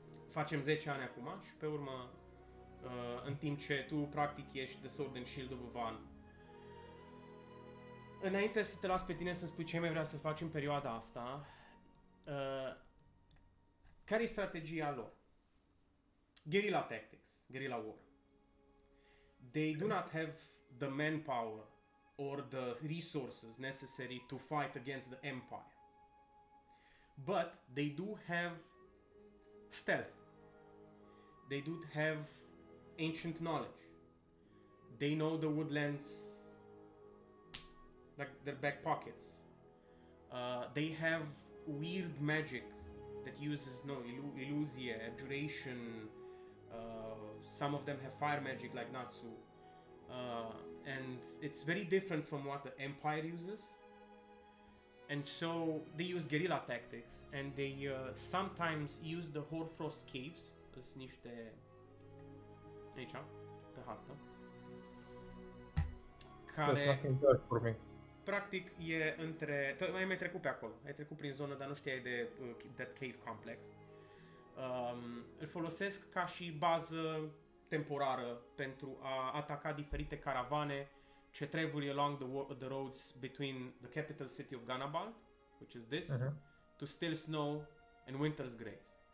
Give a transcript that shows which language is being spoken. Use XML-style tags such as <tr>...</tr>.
<ro>Facem 10 ani acum și pe urmă, în timp ce tu practic ești The Sword and Shield of Van. Înainte să te las pe tine să spui ce mai vrea să faci în perioada asta, care e strategia lor?</ro> <en>Guerrilla tactics, guerrilla war. They do not have the manpower or the resources necessary to fight against the Empire. But they do have stealth. They do have ancient knowledge. They know the woodlands like their back pockets. They have weird magic that uses illusion, abjuration. Some of them have fire magic like Natsu. And it's very different from what the Empire uses. And so they use guerrilla tactics and they sometimes use the Hoarfrost Caves.</en> <ro>Sunt niște... aici, pe hartă.</ro> <en>There's nothing there for me.</en> <ro>Practic e între... Ai mai trecut pe acolo. Ai trecut prin zonă, dar nu știai de That Cave Complex. Îl folosesc ca și bază temporară pentru a ataca diferite caravane ce</ro> <en>travel along the roads between the capital city of Ganabalt, which is this, to Still Snow and Winter's Grace.</en>